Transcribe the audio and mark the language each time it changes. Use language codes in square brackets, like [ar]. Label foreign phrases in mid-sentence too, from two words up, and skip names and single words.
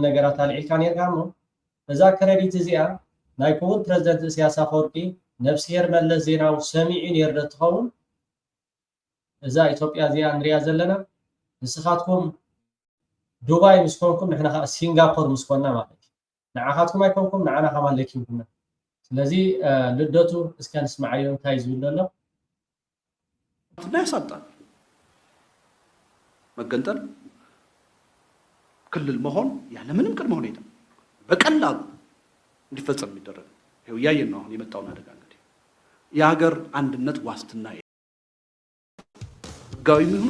[ti] ነገራት ኣልዒልካ ነርካ እሞ እዛ ክሬዲት እዚኣ ናይ ክቡር ፕሬዝደንት ኢሳያስ ኣፈወርቂ ነብስሄር መለስ ዜናዊ ሰሚዑ ነር ትኸውን እዛ ኢትዮጵያ እዚኣ ንሪኣ ዘለና ንስኻትኩም ዱባይ ምስ ኮንኩም ንሕና ከዓ ሲንጋፖር ምስ ኮንና ማለት እዩ ንዓኻትኩም ኣይኮንኩም ንዓና ከማ ለኪንኩና ስለዚ ልደቱ እስከ ንስማዓዮ እንታይ ዝብል ዘሎ [am] ያሳጣል መገንጠል ክልል መሆን ያለምንም ቅድመ ሁኔታ በቀላሉ እንዲፈጸም የሚደረግ ይኸው እያየን ነው። አሁን የመጣውን አደጋ እንግዲህ የሀገር አንድነት ዋስትና ህጋዊ ምን